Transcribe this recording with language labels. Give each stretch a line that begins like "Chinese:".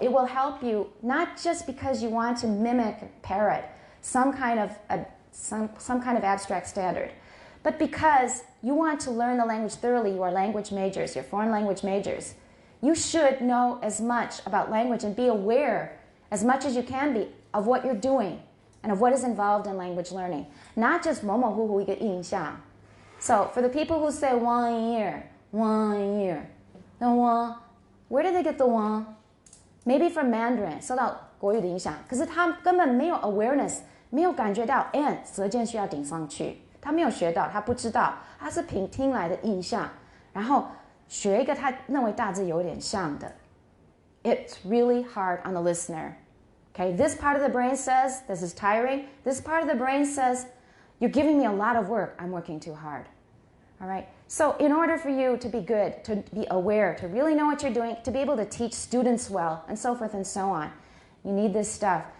English: It will help you not just because you want to mimic, parrot, some kind of abstract standard, but because you want to learn the language thoroughly. You are language majors, you're foreign language majors. You should know as much about language and be aware as much as you can be of what you're doing and of what is involved in language learning. Not just
Chinese: 模模糊糊一个印象.
English: So for the people who say 1 year, the 1, where did they get the 1? Maybe from Mandarin,
Chinese: 受到国语的影响，可是他根本没有 awareness， 没有感觉到 and 舌尖需要顶上去，他没有学到，他不知道，他是凭听来的印象，然后学一个他认为大致有点像的。
English: It's really hard on the listener. Okay, this part of the brain says this is tiring. This part of the brain says you're giving me a lot of work. I'm working too hard. All right. So in order for you to be good, to be aware, to really know what you're doing, to be able to teach students well, and so forth and so on, you need this stuff.